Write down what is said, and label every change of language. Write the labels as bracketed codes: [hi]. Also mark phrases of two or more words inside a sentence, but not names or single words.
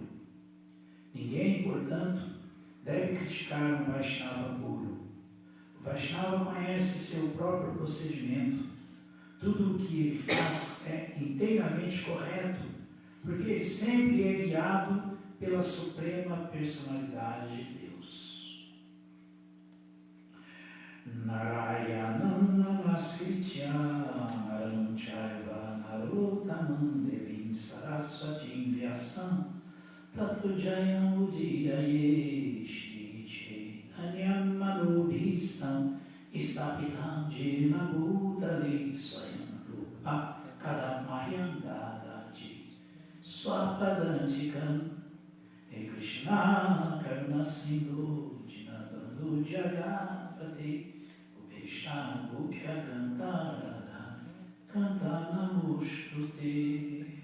[pt] Ninguém, portanto, deve criticar um Vaishnava puro. O Vaishnava conhece seu próprio procedimento. Tudo o que ele faz é inteiramente correto, porque ele sempre é guiado pela Suprema Personalidade de Deus. [sa] नारायणं नमस्कृत्य नरं चैव नरोत्तमम् देवीं सरस्वतीं व्यासं ततो जयमुदीरयेत् श्रीचैतन्यमनोऽभीष्टं स्थापितं येन भूतले स्वयं रूपः कदा मह्यं ददाति स्वपदान्तिकम् हे कृष्ण करुणासिन्धो दीनबन्धो जगत्पते गोपेश गोपिकाकान्त राधाकान्त नमोऽस्तु ते.